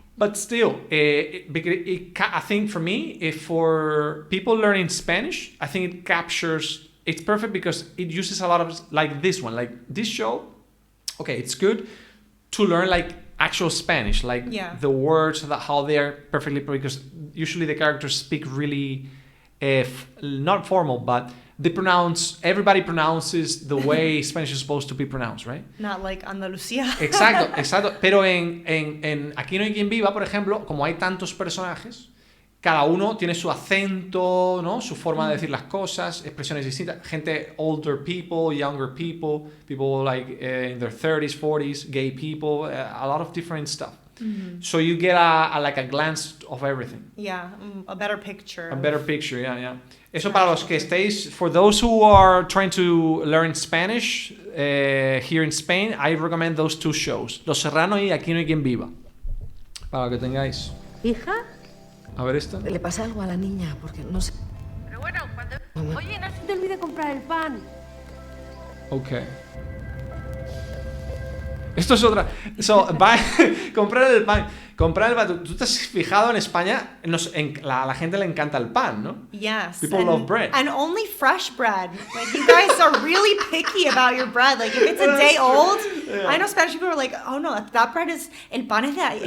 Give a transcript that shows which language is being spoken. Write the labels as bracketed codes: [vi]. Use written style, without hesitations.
[en] But still, I think for me, for people learning Spanish, I think it's perfect because it uses a lot of, like this one, like this show, okay, it's good to learn like actual Spanish, like the words, how they are perfectly, because usually the characters speak really, not formal, but everybody pronounces the way Spanish is supposed to be pronounced, right? Not like Andalucía. [es] Exacto. Pero en Aquí no hay quien viva, por ejemplo, como hay tantos personajes, cada uno tiene su acento, ¿no? Su forma de decir las cosas, expresiones distintas. Gente, [en] older people, younger people like in their 30s, 40s, gay people, a lot of different stuff. So you get a glance of everything. Yeah, a better picture. A better picture, yeah. [es] Eso para los que estéis, [en] for those who are trying to learn Spanish here in Spain, I recommend those two shows, Los Serrano y Aquí no hay quien viva, [es] para que tengáis. ¿Hija? A ver esta. Le pasa algo a la niña, porque no sé. Pero bueno, Oye, no se te olvide comprar el pan. [en] Okay. [es] Esto es otra. Comprar el pan. ¿Tú te has fijado en España? La gente le encanta el pan, ¿no? [en] Yes. People love bread. And only fresh bread. Like, you guys are really picky about your bread. Like, if it's a day old, I know Spanish people are like, oh no, that bread is, [es] el pan es de ayer.